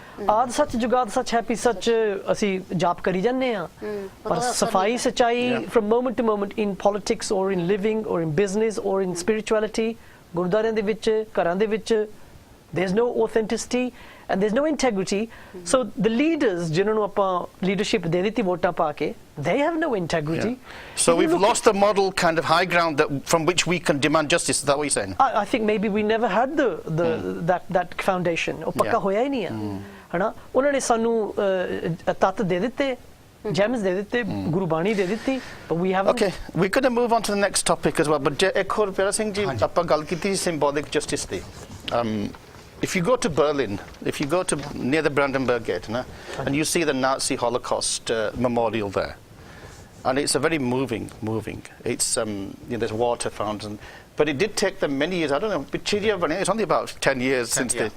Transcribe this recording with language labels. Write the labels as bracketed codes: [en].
[pa] ਆਦ ਸੱਚ ਜੁਗਾਦ ਸੱਚ ਹੈਪੀ ਸੱਚ ਅਸੀਂ ਜਾਪ ਕਰੀ ਜਾਂਦੇ ਆ ਪਰ ਸਫਾਈ ਸਚਾਈ [en] from moment to moment in politics or in living or in business or in spirituality [pa] ਗੁਰਦੁਆਰਿਆਂ ਦੇ ਵਿੱਚ ਘਰਾਂ ਦੇ ਵਿੱਚ [en] there's no authenticity and there's no integrity. So the leaders [pa] ਜਿਨ੍ਹਾਂ ਨੂੰ ਆਪਾਂ [en] leadership [pa] ਦੇ ਦਿੱਤੀ ਵੋਟਾਂ ਪਾ ਕੇ [en] they have no integrity. So we've lost the model kind of high ground from which we can demand justice. Is that what you're saying? I think maybe we never had that foundation. [pa] ਉਹ ਪੱਕਾ ਹੋਇਆ ਹੀ ਨਹੀਂ ਆ ਹਨਾ. ਉਹਨਾਂ ਨੇ ਸਾਨੂੰ ਤੱਤ ਦੇ ਦਿੱਤੇ gems ਦੇ ਦਿੱਤੇ ਗੁਰਬਾਣੀ ਦੇ ਦਿੱਤੀ [en] but we haven't. Okay, we're going to move on to the next topic as well. [pa] But ਇੱਕ ਹੋਰ ਪਿਆਰਾ ਸਿੰਘ ਜੀ ਆਪਾਂ ਗੱਲ ਕੀਤੀ symbolic justice ਦੀ. [en] If you go to Berlin, if you go to near the Brandenburg Gate, and you see the Nazi Holocaust memorial there, and it's a very moving. It's there's water fountains, but it did take them many years. I don't know. It's only about 10 years since they.